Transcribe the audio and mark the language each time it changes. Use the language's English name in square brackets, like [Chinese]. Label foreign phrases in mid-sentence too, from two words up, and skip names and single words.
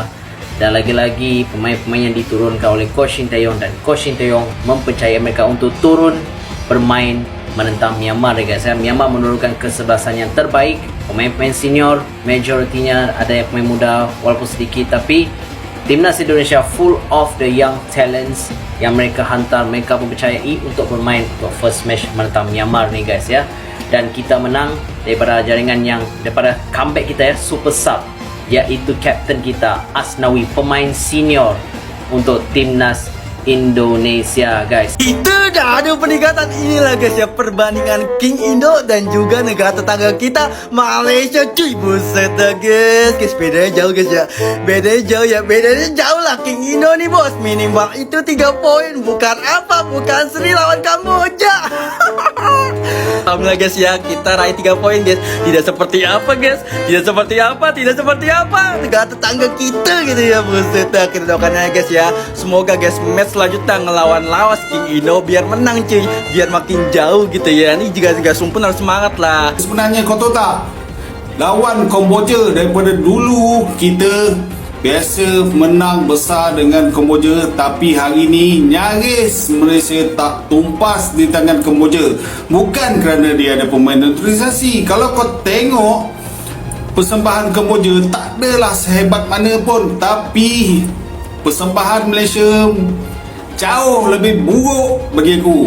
[Malay] Dan lagi-lagi pemain-pemain yang diturunkan oleh Coach Shin Tae-yong, dan Coach Shin Tae-yong mempercayai mereka untuk turun bermain menentang Myanmar guys. Myanmar menurunkan kesebelasan yang terbaik. Pemain-pemain senior majoritinya ada yang pemain muda walaupun sedikit, tapi timnas Indonesia [English] full of the young talents [Malay] yang mereka hantar. Mereka mempercayai untuk bermain untuk [English] first match [Malay] menentang Myanmar ni guys ya. Dan kita menang daripada jaringan yang daripada comeback kita ya, [English] super sub, [Malay] iaitu kapten kita Asnawi, pemain senior untuk timnas Indonesia guys. Itu dah ada peningkatan inilah guys ya, perbandingan King Indo dan juga negara tetangga kita Malaysia cuy. [Indonesian] Buset dah guys, bedanya jauh guys ya. Bedanya jauh lah. King Indo nih bos, minimal itu 3 poin. Bukan apa, bukan seri lawan Kamboja. Alhamdulillah guys ya, kita raih 3 poin guys. Tidak seperti apa guys, tidak seperti apa negara tetangga kita gitu ya. Buset dah, kita doakan aja guys ya. Semoga guys match selanjutnya ngelawan lawas King Indo biar menang cuy, biar makin jauh gitu ya. Ini juga sumpun harus semangat lah. [Malay] Sebenarnya kau tahu tak, lawan Kemboja daripada dulu kita biasa menang besar dengan Kemboja, tapi hari ni nyaris Malaysia tak tumpas di tangan Kemboja. Bukan kerana dia ada pemain naturalisasi. Kalau kau tengok persembahan Kemboja tak adalah sehebat mana pun, tapi persembahan Malaysia jauh lebih buruk bagi aku.